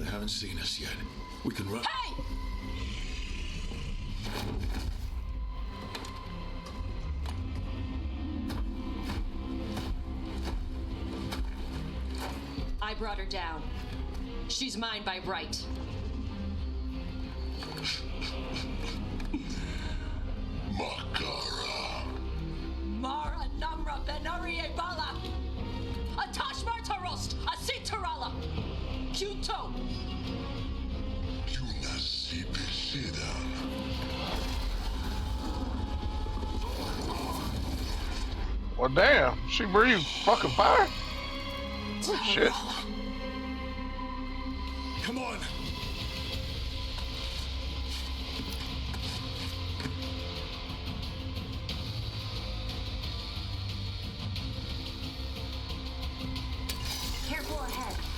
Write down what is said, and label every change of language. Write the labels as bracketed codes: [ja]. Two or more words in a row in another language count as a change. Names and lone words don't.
[en] seen us yet. We can run. Hey! I brought her down. She's mine by right. Makara. Mara Namra Benarie Bala! Atash Martarost! Asitarala! Kuto! Yunasi Pisida. Well, damn, she breathed fucking fire. Oh, shit. Come on. Careful ahead.